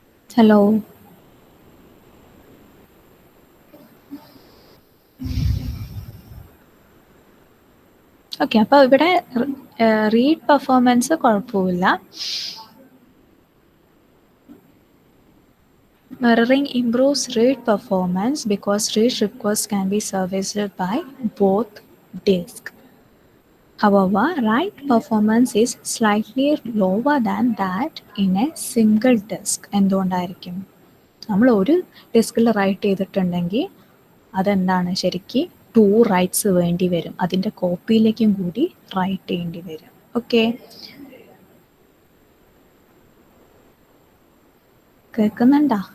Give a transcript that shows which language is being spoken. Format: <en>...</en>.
<ml>Hello, okay. അപ്പോൾ ഇവിടെ read performance കുഴപ്പമില്ല.</ml> <en>Mirroring improves read performance because read requests can be serviced by both disks. However, write performance is slightly lower than that in a single disk.</en> <ml>എന്തുകൊണ്ടായിരിക്കും? നമ്മൾ ഒരു ഡിസ്കിൽ right ചെയ്തിട്ടുണ്ടെങ്കിൽ അതെന്താണ് ശരിക്കും 2 റൈറ്റ്സ് വേണ്ടി വരും. അതിൻ്റെ കോപ്പിയിലേക്കും കൂടി റൈറ്റ് ചെയ്യേണ്ടി വരും. ഓക്കെ, കേൾക്കുന്നുണ്ടോ?</ml>